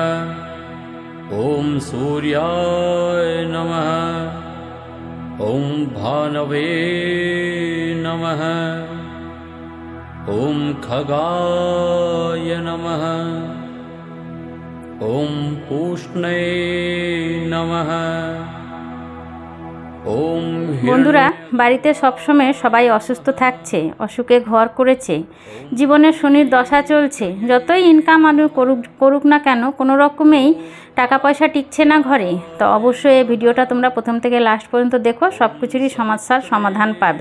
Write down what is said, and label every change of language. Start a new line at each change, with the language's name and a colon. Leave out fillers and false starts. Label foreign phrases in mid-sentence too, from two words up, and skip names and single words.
Sanskrit: ॐ सूर्याय नमः। ॐ भानवे नमः। ॐ खगाय नमः। ॐ पूष्णे नमः।
Bangla: বন্ধুরা, বাড়িতে সবসময় সবাই অসুস্থ থাকছে, অসুখে ঘর করেছে, জীবনে শনির দশা চলছে। যতই ইনকাম আলু করুক না কেন, কোনো রকমেই টাকা পয়সা টিকছে না ঘরে। তো অবশ্যই এই ভিডিওটা তোমরা প্রথম থেকে লাস্ট পর্যন্ত দেখো, সব কিছুরই সমস্যার সমাধান পাবে।